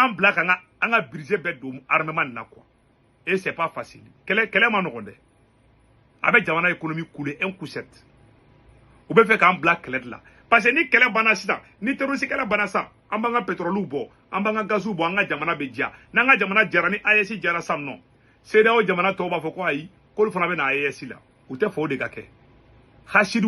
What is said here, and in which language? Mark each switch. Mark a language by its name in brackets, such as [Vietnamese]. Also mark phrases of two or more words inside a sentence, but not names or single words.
[Bambara] n'an bila ka an ka budget bɛɛ don armement nin na [French] quoi et c'est pas facile [Bambara] kɛlɛ ma nɔgɔn dɛ a bɛ jamana [French] économie couler un coup sec [Bambara] u bɛ fɛ k'an bila kɛlɛ de la parce que ni kɛlɛ banna sisan ni terroriste kɛlɛ banna sisan an b'an ka pétrole bɔ an b'an ka gaziw bɔ an ka jamana bɛ diya n'an ka jamana jara ni AES jara sisan nɔ CEDEAO jamana tɔw b'a fɔ ko ayi k'olu fana bɛ na AES la u tɛ fɔ o de ka kɛ hasidiw